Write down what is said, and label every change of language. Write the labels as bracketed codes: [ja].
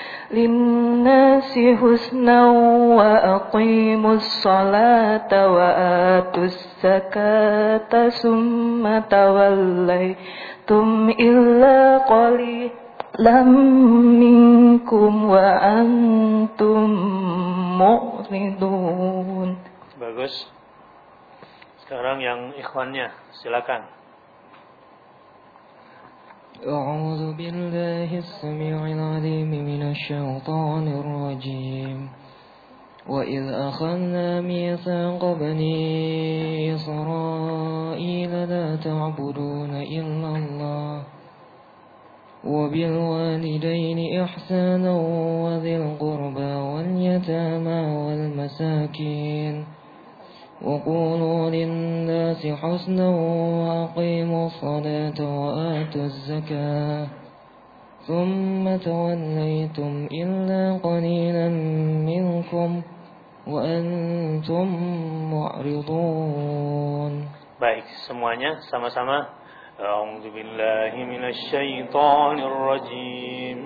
[ar] للناس حسنا وأقيموا الصلاة وآتوا الزكاة ثم توليتم إلا قليلا منكم وأنتم معرضون. [id] Bagus. Sekarang yang ikhwannya, silakan. [ar] أعوذ بالله السميع العليم من الشيطان الرجيم وإذ أخذنا ميثاق بني إسرائيل لا تعبدون إلا الله وبالوالدين إحسانا وذي القربى واليتامى والمساكين وقولوا للناس حسنا وأقيموا الصلاة وآتوا الزكاة ثم توليتم إلا قليلا منكم وأنتم معرضون. [id] Baik, semuanya sama-sama. [ar] أعوذ بالله من الشيطان الرجيم.